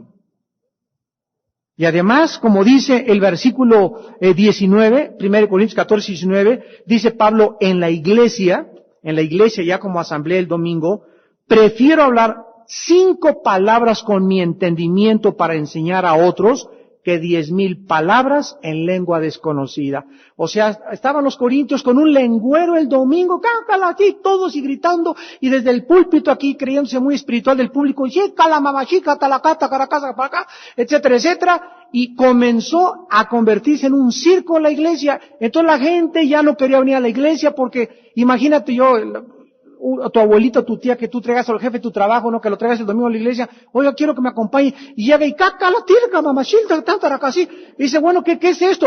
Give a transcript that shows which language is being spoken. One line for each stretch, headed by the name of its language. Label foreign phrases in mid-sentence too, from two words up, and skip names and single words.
Spanish: Y además, como dice el versículo 19, 1 Corintios 14, 19, dice Pablo, en la iglesia ya como asamblea el domingo, prefiero hablar 5 palabras con mi entendimiento para enseñar a otros que 10,000 palabras en lengua desconocida. O sea, estaban los corintios con un lengüero el domingo, cácala aquí, todos y gritando, y desde el púlpito aquí creyéndose muy espiritual del público, la mamachica, talacata, caracasa, para acá, etcétera, etcétera, y comenzó a convertirse en un circo en la iglesia. Entonces la gente ya no quería venir a la iglesia porque, imagínate yo, a tu abuelita, tu tía, que tú traigas al jefe de tu trabajo, no que lo traigas el domingo a la iglesia, oiga, quiero que me acompañe, y llega y caca la tirca, mamachilta, tanta así, y dice, bueno, ¿qué es esto?